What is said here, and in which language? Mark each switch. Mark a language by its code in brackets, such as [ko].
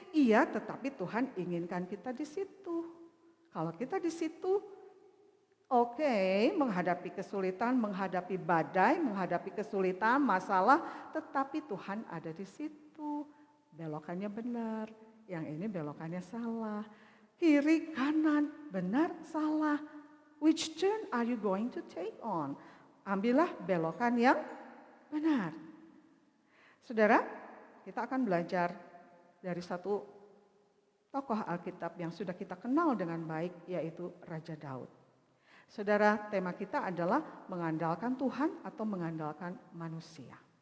[id] Iya, tetapi Tuhan inginkan kita di situ. Kalau kita di situ, oke, menghadapi kesulitan, menghadapi badai, menghadapi kesulitan, masalah, tetapi Tuhan ada di situ. Belokannya benar, yang ini belokannya salah. Kiri, kanan, benar, salah. [en] Which turn are you going to take on? [id] Ambillah belokan yang benar. Saudara, kita akan belajar dari satu tokoh Alkitab yang sudah kita kenal dengan baik, yaitu Raja Daud. Saudara, tema kita adalah mengandalkan Tuhan atau mengandalkan manusia.